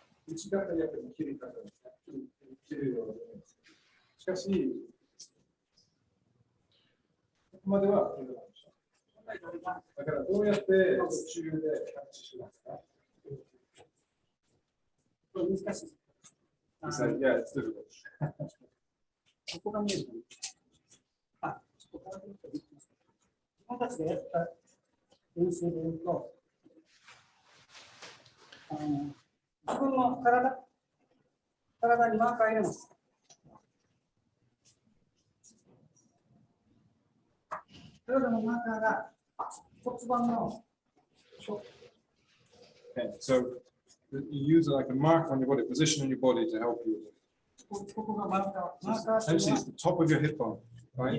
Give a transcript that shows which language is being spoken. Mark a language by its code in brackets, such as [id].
[ja] 打ち方やっぱり切り方ですね。切るようで。しかし、ここまでは切れました。だからどうやって途中でキャッチしますか？難しい。いや、 [en] it's difficult. [ja] ここが見えるかな。ちょっと変わってみていいですか。自分たちでやった練習で言うと、自分の体にマーカー入れます。体のマーカーが骨盤の。 [en] Okay, so you use like a mark on your body, position on your body to help you. [ja] ここがマーカー。 [en] Essentially, it's the top of your hip bone, right?